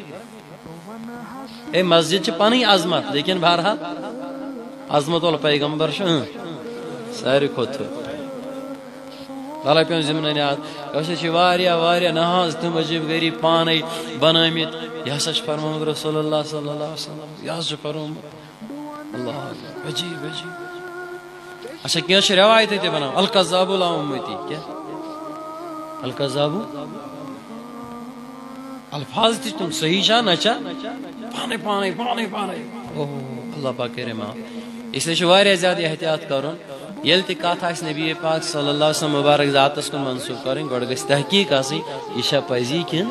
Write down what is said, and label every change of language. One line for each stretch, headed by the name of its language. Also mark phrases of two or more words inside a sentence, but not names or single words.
Kashmiri: ہے مسجد چھِ پنٕنۍ عظمت لیکن بہرحال عظمت ول پیغمبر چھُ ساروی کھۄتہٕ تھوٚد بھلا پیوٚن ضِمنن یاد أسۍ چھِ واریاہ نہاز تِم عجیٖب غریٖب پانے بنٲمٕتۍ یہِ ہسا چھُ فرمومُت
Arabic: رسول اللہ صلی اللہ علیہ وسلم
Kashmiri: یہِ حظ چھُ فرمومُت اللہ عجیٖب اچھا کینٛہہ چھِ رٮ۪وایتہٕ تہِ بناوان
Arabic: القذاب لا اُمتی
Kashmiri: کیٛاہ القذاب الفاظ تہِ تِم صحیح چھا نہ چھا پانے اوہ اللہ پاک کرے معاف اس لیے چھُ واریاہ زیادٕ احتیاط کرُن ییٚلہِ تہِ کتھ آسہِ نبی پاک
Arabic: صلی اللہ علیہ وسلم
Kashmiri: مبارک ذاتس کُن منسوٗب کرٕنۍ گۄڈٕ گژھِ تحقیٖق آسٕنۍ یہِ چھا پزی کِنہٕ